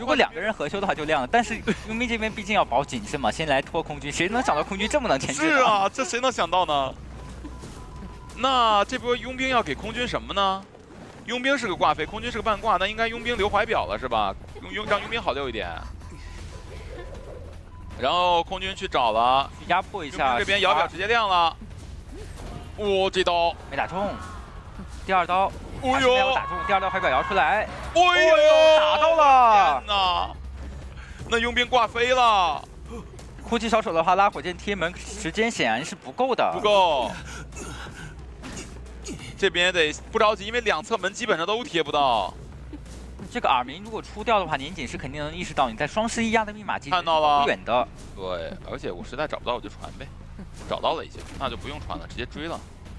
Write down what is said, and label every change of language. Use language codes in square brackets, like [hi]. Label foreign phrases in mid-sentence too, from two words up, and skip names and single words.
[zh] 如果2個人合修的話就亮了，但是佣兵這邊畢竟要保謹慎嘛，先來拖空軍，誰能想到空軍這麼能牽制？是啊，這誰能想到呢？那這波傭兵要給空軍什麼呢？傭兵是個掛飛，空軍是個半掛，那應該傭兵留懷表了是吧？讓傭兵好溜一點。然後空軍去找了，压迫一下。这邊摇表直接亮了。哦，這刀沒打中，第2刀還是沒有打中，第2刀懷表搖出來。哎呦，打到了！天哪，那傭兵掛飛了。哭泣小丑的話拉火箭貼門，時間顯然是不夠的。不夠。這邊得不着急，因為2側門基本上都貼不到。這個耳鳴如果出掉的話，年景是肯定能意識到你在雙11壓的密碼機看到了不遠的。對，而且我實在找不到我就傳唄，找到了已經，那就不用傳了，直接追了。